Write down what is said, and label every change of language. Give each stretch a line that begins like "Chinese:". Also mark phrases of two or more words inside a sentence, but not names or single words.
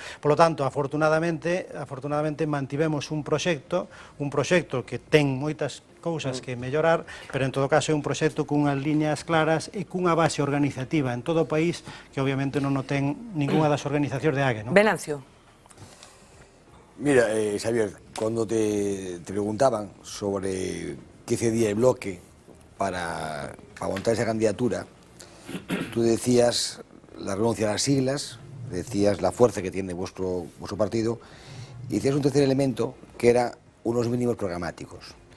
Galician: Polo tanto, afortunadamente mantivemos un proxecto que ten moitas cousas que mellorar, pero en todo caso é un proxecto cunhas liñas claras e cunha base organizativa en todo o país que obviamente non o ten ninguna das organizacións de AGE, non? Venancio.
Spanish: Mira, Xavier, cuando te preguntaban sobre qué cedía el Bloque para montar esa candidatura, tú decías la renuncia a las siglas, decías la fuerza que tiene vuestro partido, y decías un tercer elemento que era unos mínimos programáticos.